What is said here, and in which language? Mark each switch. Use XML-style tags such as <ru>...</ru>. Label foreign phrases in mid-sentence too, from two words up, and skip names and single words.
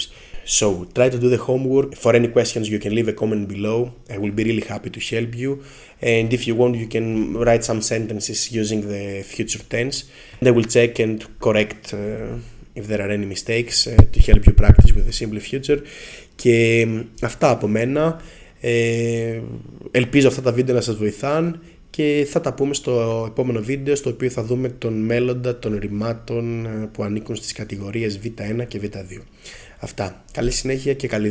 <en>So try to do the homework. For any questions you can leave a comment below. I will be really happy to help you. And if you want, you can write some sentences using the future tense. And I will check and correct if there are any mistakes to help you practice with the simple future.</en> <el>Και αυτά από μένα. Ελπίζω αυτά τα βίντεο να σας βοηθάν, και θα τα πούμε στο επόμενο βίντεο, στο οποίο θα δούμε τον μέλλοντα των ρημάτων που ανήκουν στις κατηγορίες Β1 και Β2. Αυτά. Καλή συνέχεια και καλή δύναμη.</el>